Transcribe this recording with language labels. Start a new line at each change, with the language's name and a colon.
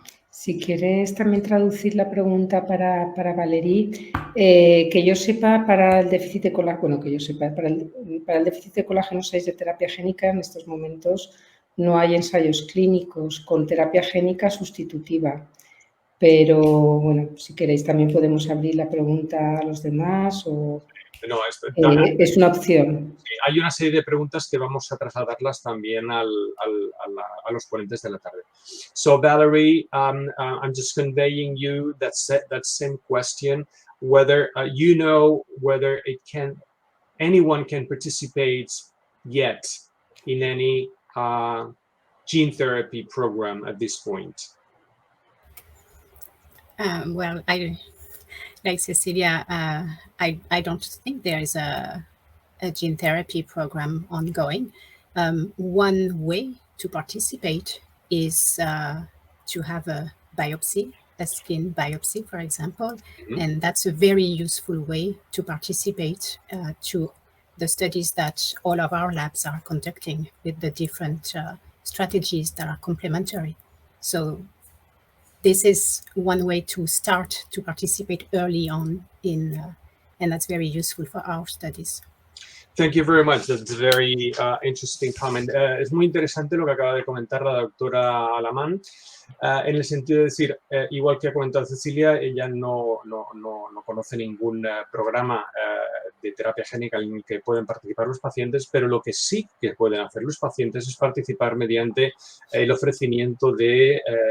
Spanish: Si quieres también traducir la pregunta para Valerie, que yo sepa, para el déficit de colágeno, para el déficit de colágeno 6 de terapia génica en estos momentos no hay ensayos clínicos con terapia génica sustitutiva. Pero, bueno, si queréis también podemos abrir la pregunta a los demás o... No, es una opción. Sí, hay una serie de preguntas que vamos a trasladarlas también a los ponentes de la tarde.
English: So, Valerie, I'm just conveying you that same question, whether you know whether anyone can participate yet in any gene therapy program at this point. Well, like Cecilia, I don't think there is a gene therapy program ongoing. One way to participate is to have a biopsy, a skin biopsy, for example, and that's a very useful way to participate to the studies that all of our labs are conducting with the different strategies that are complementary. So this is one way to start to participate early on and that's very useful for our studies. Thank you very much. That's a very interesting comment.
Spanish: Es muy interesante lo que acaba de comentar la doctora Alamán, en el sentido de decir, igual que ha comentado Cecilia, ella no conoce ningún programa de terapia génica en el que pueden participar los pacientes, pero lo que sí que pueden hacer los pacientes es participar mediante el ofrecimiento de